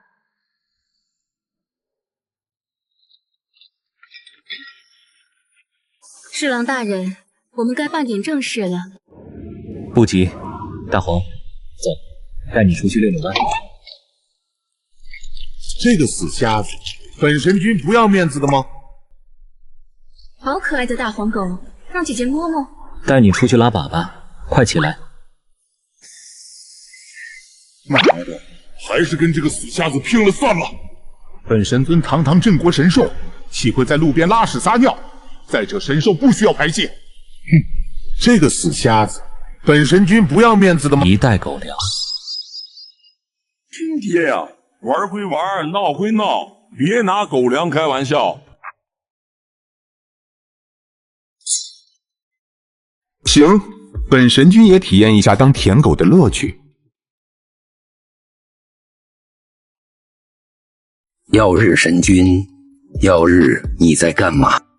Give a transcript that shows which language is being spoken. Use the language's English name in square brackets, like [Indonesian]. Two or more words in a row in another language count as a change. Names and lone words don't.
[Chinese] 侍郎大人，我們該辦點正事了。不急，大黃，走，帶你出去溜溜彎。這個死瞎子，本神君不要面子的嗎？好可愛的大黃狗，讓姐姐摸摸。帶你出去拉粑粑，快起來！媽的，還是跟這個死瞎子拼了算了！本神尊堂堂镇國神兽，岂會在路邊拉屎撒尿？再者，神獸不需要排泄。哼，这个死瞎子，本神君不要面子的吗？一袋狗粮。亲爹呀，玩归玩，鬧歸鬧，別拿狗糧開玩笑。行，本神君也體驗一下當舔狗的樂趣。曜日神君，曜日你在幹嘛？